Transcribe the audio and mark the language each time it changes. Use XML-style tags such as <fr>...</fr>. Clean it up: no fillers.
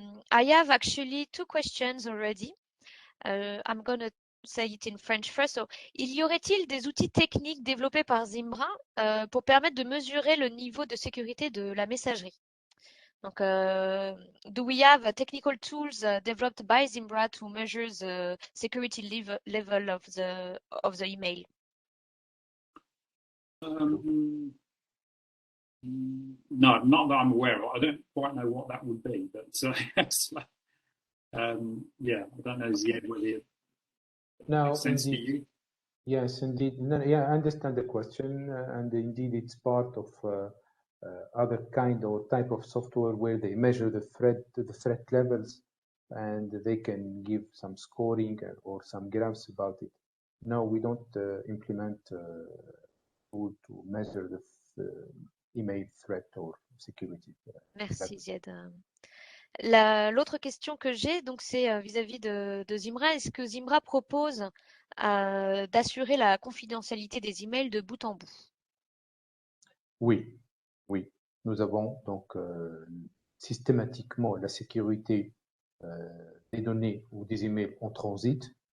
<en>I have actually 2 questions already. I'm going to say it in French first.</en> <fr>So, y aurait-il des outils techniques développés par Zimbra pour permettre de mesurer le niveau de sécurité de la messagerie?</fr> <en>Donc, do we have technical tools developed by Zimbra to measure the security level of the email? No, not that I'm aware of. I don't quite know what that would be, but I don't know, Ziad, whether it makes sense to you. Yes, indeed. No, yeah, I understand the question, and indeed it's part of other kind or type of software where they measure the threat levels, and they can give some scoring or some graphs about it. No, we don't implement tool to measure the email threat or security.</en> <fr>Merci, Ziad. L'autre question que j'ai, donc, c'est vis-à-vis de Zimbra. Est-ce que Zimbra propose d'assurer la confidentialité des emails de bout en bout? Oui. Nous avons donc systématiquement la sécurité des données ou des emails en transit.</fr>